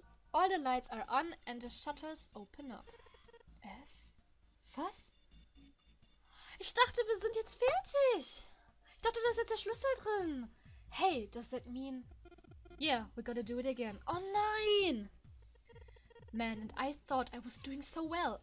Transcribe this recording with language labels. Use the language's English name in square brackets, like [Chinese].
[English] All the lights are on and the shutters open up. [German] F? Was? Ich dachte, wir sind jetzt fertig. Ich dachte, da ist jetzt der Schlüssel drin. [English] Hey, does that mean... Yeah, we gotta do it again. [German] Oh nein! [English] Man, and I thought I was doing so well.